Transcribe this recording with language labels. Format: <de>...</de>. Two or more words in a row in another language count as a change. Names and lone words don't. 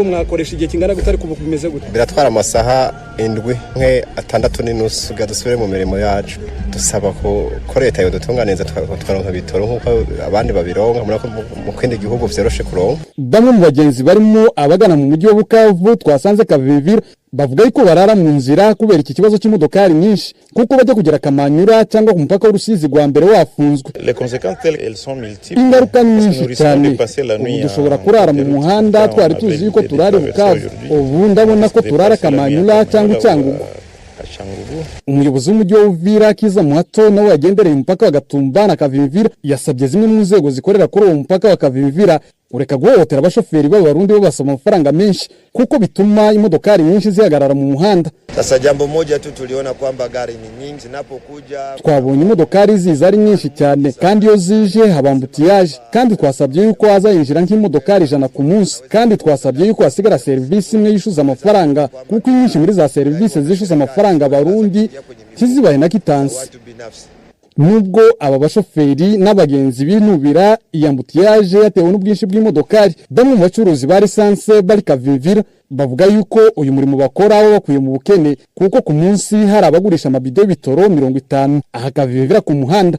<rn>Mwakoresha igihe kingana gutari kuva bimeze gute? Biratwara amasaha 7 nke 6:30 gadusubire mu mirimo yacu. Dusaba ko leta yo dutunganeza twaronka bitoro nkuko abandi babironka, murako mu kindi gihugu vyoroshe kuronka. Bamwe mu bagenzi barimo abagana mu mujyi wa Bukavu twasanze Kavivira bavuga yuko barara mu nzira kubera iki kibazo cy'imodokari nyinshi, kuko bajya kugera Kamanyura cyangwa ku mupaka w'Urusizi rwa mbere wafunzwe. Ingaruka nyinshi cyane, dushobora kurara mu muhanda twari tuzi yuko turari Bukavu, ubu ndabona ko turara Kamanyura cyangwa Cyangugu. Umuyobozi w'umujyi wa Uvira Kiza Muhato nawe yagendereye umupaka wa Gatumba na Kavimvira yasabye zimwe mu nzego zikorera kuri uwo mupaka wa Kavimvira ureka guhohotera abashoferi b'Abarundi babasaba amafaranga menshi, kuko bituma imodokari nyinshi zihagarara mu muhanda.</rn> <sw>Sasa jambo moja tu tuliona kwamba gari ni nyingi zinapokuja,</sw> <rn>twabonye imodokari ziza ari nyinshi cyane, kandi iyo zije haba ambutiyaje, kandi twasabye yuko hazayinjira nk'imodokari 100 ku munsi, kandi twasabye yuko hasigara serivisi imwe yishuza amafaranga, kuko nyinshi muri za serivisi zishuza amafaranga Abarundi kizibaye na kitansi. Nubwo aba bashoferi n'abagenzi binubira iyambutiyaje yatewe n'ubwinshi bw'imodokari, bamwe mu bacuruzi ba lisanse bari Kavimvira bavuga yuko uyu murimo bakora aho bakuye mu bukene, kuko ku munsi hari abagurisha amabido y'ibitoro 50 aha Kavimvira ku muhanda.</rn>